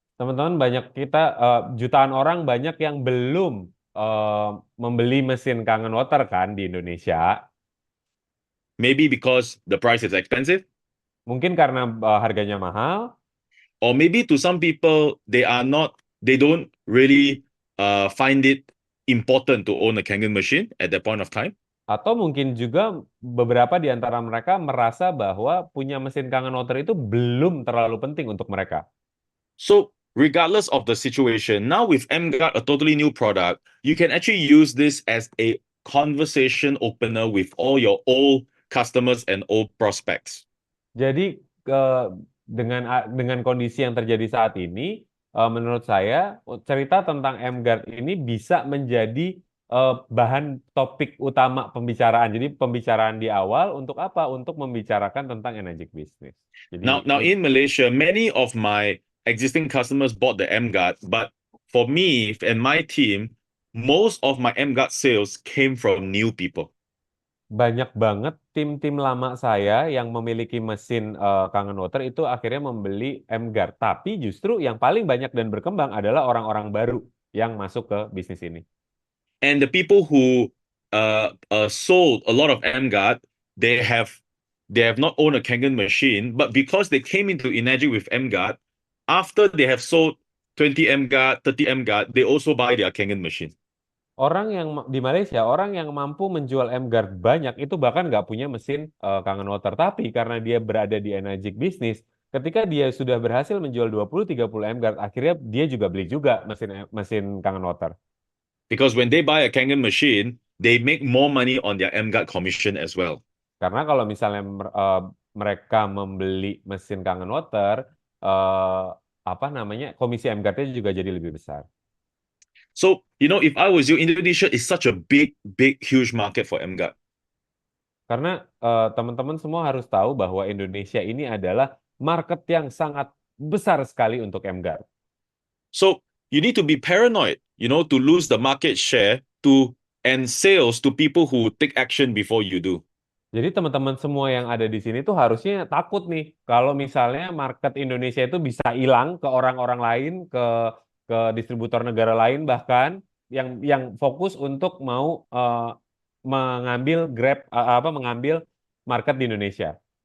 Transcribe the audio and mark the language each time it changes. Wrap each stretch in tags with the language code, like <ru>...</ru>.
<id>Teman-teman banyak jutaan orang banyak yang belum membeli mesin Kangen Water kan di Indonesia.</id> <en>Maybe because the price is expensive,</en> <id>Mungkin karena harganya mahal,</id> <en>or maybe to some people they don't really find it important to own a Kangen machine at that point of time.</en> <id>Atau mungkin juga beberapa di antara mereka merasa bahwa punya mesin kangen water itu belum terlalu penting untuk mereka.</id> <en>So regardless of the situation, now with MGuard, a totally new product, you can actually use this as a conversation opener with all your old customers and old prospects.</en> <id>Jadi dengan kondisi yang terjadi saat ini, menurut saya cerita tentang M-Guard ini bisa menjadi bahan topik utama pembicaraan. Jadi pembicaraan di awal untuk apa? Untuk membicarakan tentang energy business.</id> <en>Now,</en> <id>Jadi</id> <en>now in Malaysia, many of my existing customers bought the MGuard, but for me and my team, most of my MGuard sales came from new people.</en> <id>banyak banget tim-tim lama saya yang memiliki mesin Kangen Water itu akhirnya membeli M-Guard. Tapi justru yang paling banyak dan berkembang adalah orang-orang baru yang masuk ke bisnis ini.</id> <en>And the people who sold a lot of MGuard, they have they have not owned a Kangen machine, but because they came into Enagic with MGuard, after they have sold 20 MGuard, 30 MGuard, they also buy their Kangen machine.</en> <id>Orang yang di Malaysia, orang yang mampu menjual M-Guard banyak itu bahkan nggak punya mesin Kangen Water. Tapi karena dia berada di Enagic Business, ketika dia sudah berhasil menjual 20-30 M-Guard, akhirnya dia juga beli juga mesin mesin Kangen Water.</id> <en>Because when they buy a Kangen machine, they make more money on their MGuard commission as well.</en> <id>Karena kalau misalnya mereka membeli mesin Kangen Water, eh, apa namanya, komisi M-Guard-nya juga jadi lebih besar.</id> <en>So, if I was you, Indonesia is such a big, big, huge market for MGuard.</en> <id>Karena teman-teman semua harus tahu bahwa Indonesia ini adalah market yang sangat besar sekali untuk M-Guard.</id> <en>So you need to be paranoid, to lose the market share and sales to people who take action before you do.</en> <id>Jadi teman-teman semua yang ada di sini tuh harusnya takut nih kalau misalnya market Indonesia itu bisa hilang ke orang-orang lain, ke distributor negara lain bahkan yang fokus untuk mau mengambil mengambil market di Indonesia.</id>